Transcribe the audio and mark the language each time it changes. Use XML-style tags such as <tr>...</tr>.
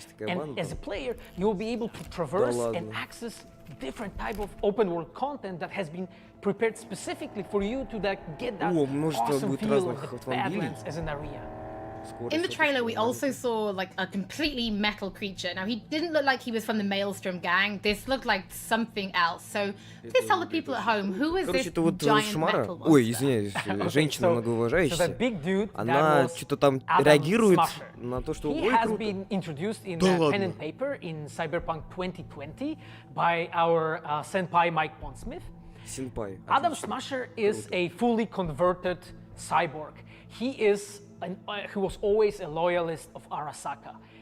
<en>And as a player, you'll be able to traverse and access different type of open world content that has been prepared specifically for you to get that awesome feel of the Badlands as an area. In the trailer, we also saw like a completely metal creature. Now, he didn't look like he was from the Maelstrom gang. This looked like something else. So, please tell the people at home, who is this giant metal monster?</en> <ru>Ой, извиняюсь, женщина многоуважающаяся. Она что-то там реагирует на то, что...</ru> <en>He has been introduced in pen and paper in Cyberpunk 2020 by our senpai Mike Pondsmith. Adam Smasher is a fully converted cyborg. he was always a loyalist of Arasaka.</en>